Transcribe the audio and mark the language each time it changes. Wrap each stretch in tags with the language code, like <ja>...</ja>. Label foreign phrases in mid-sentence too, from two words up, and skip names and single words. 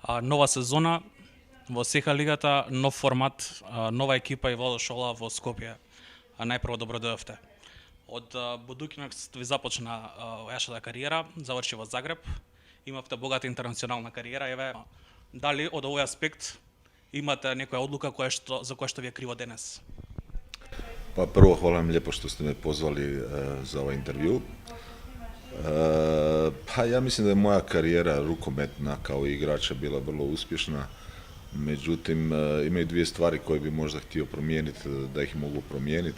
<mk>Нова сезона во СЕХА лигата, нов формат, нова екипа и Владо Шола во Скопје. Најпрво добро дојдовте. Од Будукинакс ви започна вашата кариера, заврши во Загреб. Имавте богата интернационална кариера, еве дали од овој аспект имате некоја одлука за која што ви е криво денес?</mk> <hr>Pa prvo hvala vam lijepo što ste me pozvali za ovaj intervju. Pa ja mislim da je moja karijera rukometna kao igrača bila vrlo uspješna. Međutim, imaju dvije stvari koje bi možda htio promijeniti, da ih mogu promijeniti.</hr>